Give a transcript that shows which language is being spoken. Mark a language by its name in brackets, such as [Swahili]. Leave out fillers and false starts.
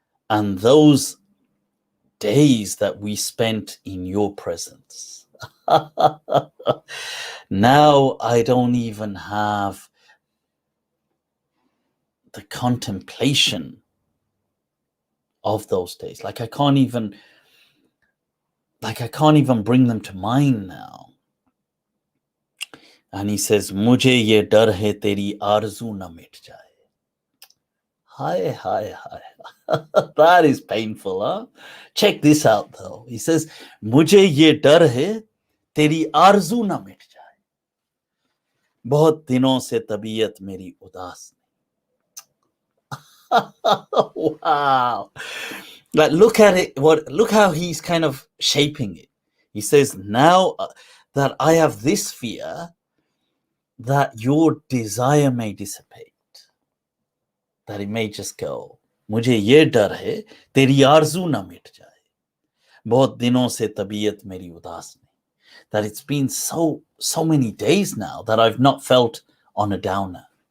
[English] And those days that we spent in your presence, now I don't even have the contemplation of those days. Like I can't even bring them to mind now. And he says, [Hindi] मुझे ये डर है तेरी आरज़ू न मिट जाए. [English] Hi. That is painful, huh? Check this out though. He says, [Hindi] मुझे ये डर है तेरी आरज़ू न मिट जाए, बहुत दिनों से तबीयत मेरी उदास. [English] Wow. Like, look at it. Look how he's kind of shaping it. He says, now that I have this fear that your desire may dissipate, that it may just go. [Hindi] मुझे ये डर है तेरी आरज़ू ना मिट जाए, बहुत दिनों से तबीयत मेरी उदास नहीं. [English] That it's been so many days now that I've not felt on a downer.